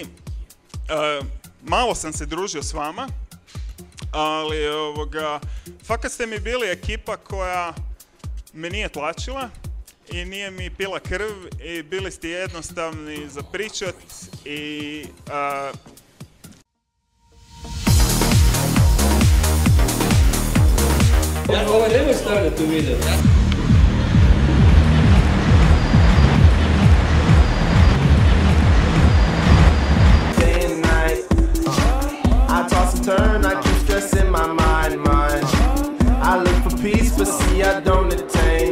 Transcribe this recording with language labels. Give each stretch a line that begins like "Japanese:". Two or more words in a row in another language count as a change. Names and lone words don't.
Croatian: Malo sam se družio s vama, ali fakat ste mi bili ekipa koja me nije tlačila i nije mi pila krv i bili ste jednostavni za pričat i Ovo nemoj stavljati u video.
English: I toss and turn, I keep stressing my mind. I look for peace, but see I don't attain.